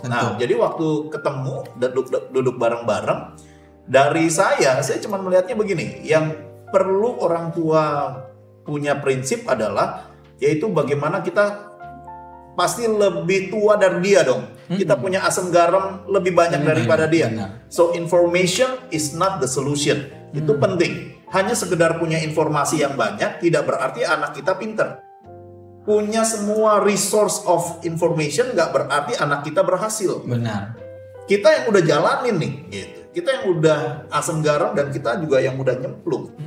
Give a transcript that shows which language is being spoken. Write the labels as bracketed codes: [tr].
[id] Nah, jadi waktu ketemu dan duduk bareng-bareng, dari saya cuma melihatnya begini, yang perlu orang tua punya prinsip adalah yaitu bagaimana kita pasti lebih tua dari dia dong. Kita punya asam garam lebih banyak daripada dia. [en] So information is not the solution. [id] Itu penting. Hanya sekedar punya informasi yang banyak tidak berarti anak kita pinter. Punya semua [en] resource of information [id] nggak berarti anak kita berhasil. Benar. Kita yang udah jalanin nih, gitu. Kita yang udah asam garam dan kita juga yang udah nyemplung.